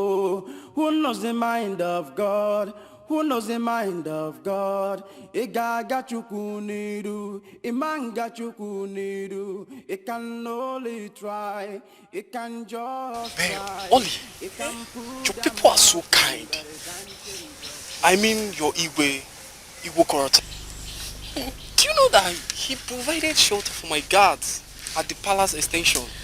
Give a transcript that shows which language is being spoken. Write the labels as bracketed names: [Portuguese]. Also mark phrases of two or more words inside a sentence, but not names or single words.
[English] Who knows the mind of God? Who knows the mind of God? [Igbo] Ị ga-aga Chukwu n'iru, ịma Chukwu n'iru. [English] It can only try, it can just try. Oli, your people are so kind. I mean your Igwe Korota. Do you know that he provided shelter for my guards at the palace extension?